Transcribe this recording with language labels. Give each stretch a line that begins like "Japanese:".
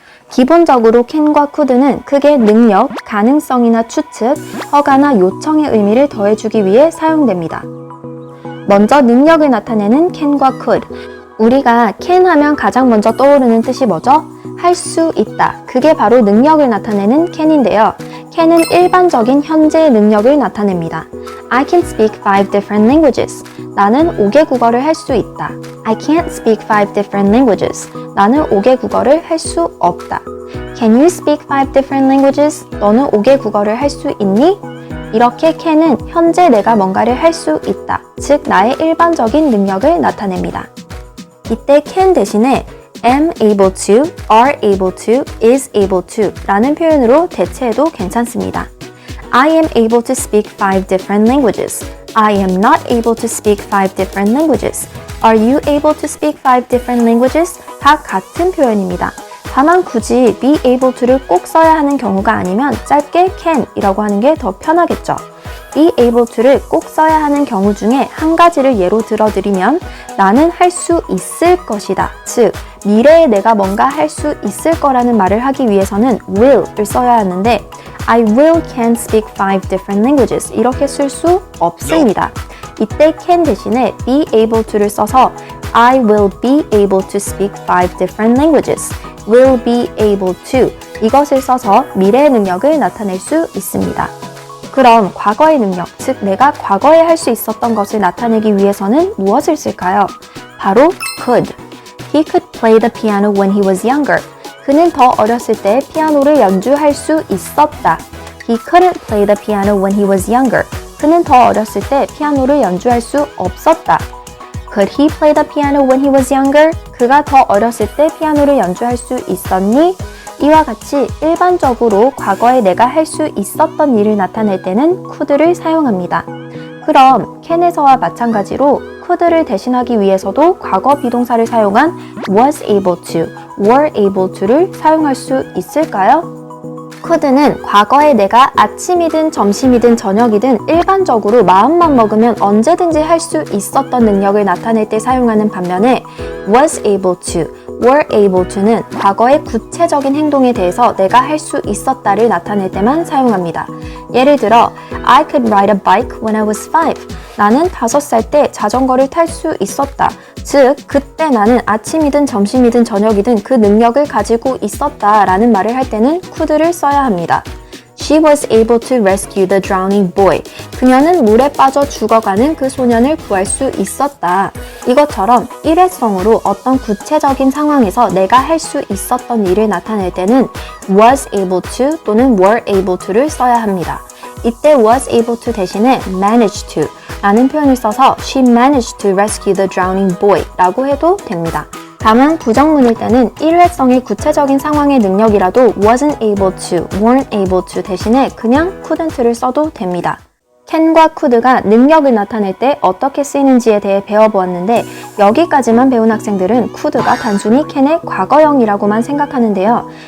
Korean: 기본적으로 can과 could는 크게 능력, 가능성이나 추측, 허가나 요청의 의미를 더해주기 위해 사용됩니다. 먼저 능력을 나타내는 can과 could. 우리가 can 하면 가장 먼저 떠오르는 뜻이 뭐죠? 할 수 있다. 그게 바로 능력을 나타내는 can인데요. can은 일반적인 현재의 능력을 나타냅니다.
English: I can speak 5 different languages.
Korean: 나는 5개 국어를 할 수 있다.
English: I can't speak 5 different languages.
Korean: 나는 5개 국어를 할 수 없다.
English: Can you speak 5 different languages?
Korean: 너는 5개 국어를 할 수 있니? 이렇게 can은 현재 내가 뭔가를 할 수 있다. 즉 나의 일반적인 능력을 나타냅니다. 이때 can 대신에 am able to, are able to, is able to 라는 표현으로 대체해도 괜찮습니다.
English: I am able to speak 5 different languages. I am not able to speak 5 different languages. Are you able to speak 5 different languages?
Korean: 다 같은 표현입니다. 다만 굳이 be able to를 꼭 써야 하는 경우가 아니면 짧게 can 이라고 하는 게 더 편하겠죠. be able to를 꼭 써야 하는 경우 중에 한 가지를 예로 들어드리면 나는 할 수 있을 것이다. 즉 미래에 내가 뭔가 할 수 있을 거라는 말을 하기 위해서는 will을 써야 하는데
English: I will can speak 5 different languages
Korean: 이렇게 쓸 수 없습니다. 이때
English: can
Korean: 대신에
English: be able to
Korean: 를 써서
English: I will be able to speak 5 different languages.
Korean: will be able to 이것을 써서 미래의 능력을 나타낼 수 있습니다. 그럼 과거의 능력, 즉 내가 과거에 할 수 있었던 것을 나타내기 위해서는 무엇을 쓸까요? 바로 could.
English: He could play the piano when he was younger.
Korean: 그는 더 어렸을 때 피아노를 연주할 수 있었다.
English: He couldn't play the piano when he was younger.
Korean: 그는 더 어렸을 때 피아노를 연주할 수 없었다.
English: Could he play the piano when he was younger?
Korean: 그가 더 어렸을 때 피아노를 연주할 수 있었니? 이와 같이 일반적으로 과거에 내가 할 수 있었던 일을 나타낼 때는 could를 사용합니다. 그럼 can에서와 마찬가지로 could를 대신하기 위해서도 과거 비동사를 사용한 was able to, were able to를 사용할 수 있을까요? could는 과거에 내가 아침이든 점심이든 저녁이든 일반적으로 마음만 먹으면 언제든지 할 수 있었던 능력을 나타낼 때 사용하는 반면에 was able to, were able to는 과거의 구체적인 행동에 대해서 내가 할 수 있었다를 나타낼 때만 사용합니다. 예를 들어
English: I could ride a bike when I was 5.
Korean: 나는 5살 때 자전거를 탈 수 있었다. 즉 그때 나는 아침이든 점심이든 저녁이든 그 능력을 가지고 있었다 라는 말을 할 때는 could를 써야 합니다.
English: She was able to rescue the drowning boy.
Korean: 그녀는 물에 빠져 죽어가는 그 소년을 구할 수 있었다. 이것처럼 일회성으로 어떤 구체적인 상황에서 내가 할 수 있었던 일을 나타낼 때는 was able to 또는 were able to를 써야 합니다. 이때
English: was able to
Korean: 대신에
English: managed to
Korean: 라는 표현을 써서
English: She managed to rescue the drowning boy
Korean: 라고 해도 됩니다. 다만 부정문일 때는 일회성의 구체적인 상황의 능력이라도 wasn't able to, weren't able to 대신에 그냥 couldn't를 써도 됩니다. can과 could가 능력을 나타낼 때 어떻게 쓰이는지에 대해 배워보았는데 여기까지만 배운 학생들은 could가 단순히 can의 과거형이라고만 생각하는데요.